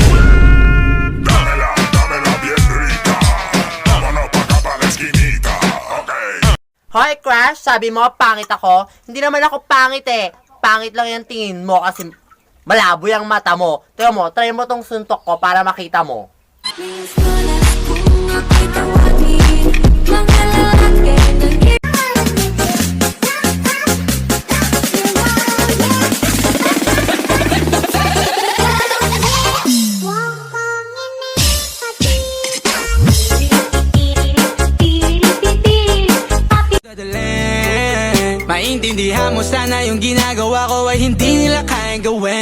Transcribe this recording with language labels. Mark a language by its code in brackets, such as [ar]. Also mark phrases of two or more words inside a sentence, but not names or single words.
[es] Dámela bien rica. Vámonos pa' acá pa' la esquinita, okay. [tl] Hoy, Crush, sabi mo pangit ako? Hindi naman ako pangit eh. Pangit lang yung tingin mo kasi malabo yung mata mo. Tingnan mo, try mo tong suntok ko para makita mo. Maintindihan mo sana yung ginagawa ko ay hindi nila kayang gawin.